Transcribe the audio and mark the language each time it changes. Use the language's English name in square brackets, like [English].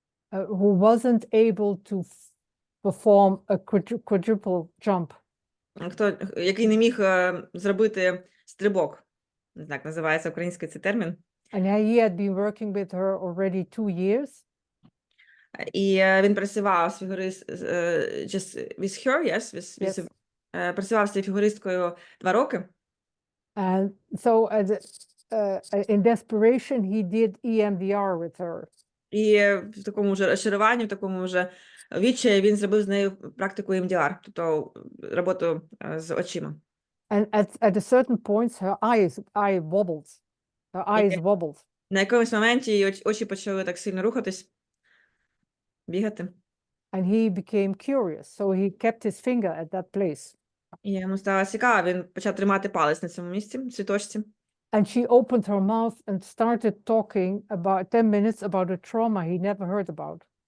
[English] Who wasn't able to perform a quadruple jump. [Ukrainian] Який не міг зробити стрибок. Не знаю, як називається українською цей термін. [English] And he had been working with her already 2 years. [Ukrainian] І він працював з [English] with her, yes, [Ukrainian] працював з цією фігуристкою 2 роки. [English] And so in desperation, he did EMDR with her. [Ukrainian] І в такому вже розчаруванні, в такому вже відчаї він зробив з нею практику EMDR, тобто роботу з очима. [English] And at a certain point, her eye wobbled. Her eyes wobbled. [Ukrainian] На якомусь моменті її очі почали так сильно рухатись, бігати. [English] And he became curious, so he kept his finger at that place. [Ukrainian] І йому стало цікаво, він почав тримати палець на цьому місці, цій точці. [English] And she opened her mouth and started talking about 10 minutes about a trauma he never heard about.